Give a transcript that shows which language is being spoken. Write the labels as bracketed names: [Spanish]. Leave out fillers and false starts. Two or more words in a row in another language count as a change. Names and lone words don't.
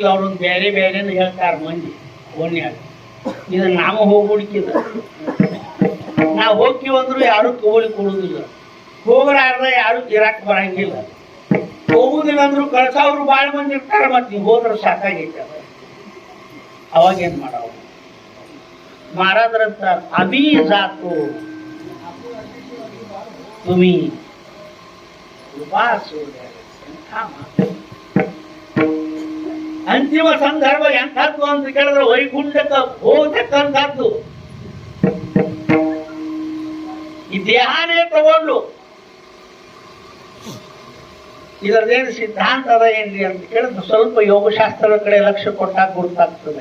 [Kannada] ಅವ್ರೊಂದು ಬೇರೆ ಬೇರೆ ಹೇಳ್ತಾರ ಮಂದಿ ಓನ್ಯಾಗ. ಇದನ್ನ ನಾವು ಹೋಗ್ಬಿಡ್ಕಿದ, ನಾವು ಹೋಗ್ತೀವಂದ್ರು ಯಾರು ತಗೊಳ್ಳಿ ಕೊಡುದಿಲ್ಲ, ಹೋಗ್ಲಾರ್ದ ಯಾರು ಇರಾಕ್ ಬರಂಗಿಲ್ಲ. ಹೋಗುದಿಲ್ಲ ಅಂದ್ರು ಕಳ್ಸವ್ರು ಬಾಳ ಮಂದಿ ಇರ್ತಾರ, ಮತ್ತೆ ನೀವು ಹೋದ್ರ ಸಾಕಾಗೈತೆ. ಅವಾಗ ಏನ್ ಮಾಡವ? [Marathi] महाराज आम्ही जातो, तुम्ही कृपा असो द्यावी. [Kannada] ಅಂತಿಮ ಸಂದರ್ಭ ಎಂಥದ್ದು ಅಂತ ಕೇಳಿದ್ರೆ ವೈಕುಂಠಕ್ಕೆ ಹೋಗತಕ್ಕಂಥದ್ದು. ಈ ದೇಹನೇ ತಗೊಂಡು ಇದರದೇನು ಸಿದ್ಧಾಂತ ಅದ ಏನ್ರಿ ಅಂತ ಕೇಳಿದ್ರೆ ಸ್ವಲ್ಪ ಯೋಗಶಾಸ್ತ್ರದ ಕಡೆ ಲಕ್ಷ್ಯ ಕೊಟ್ಟಾಗ ಗುರುತಾಗ್ತದೆ.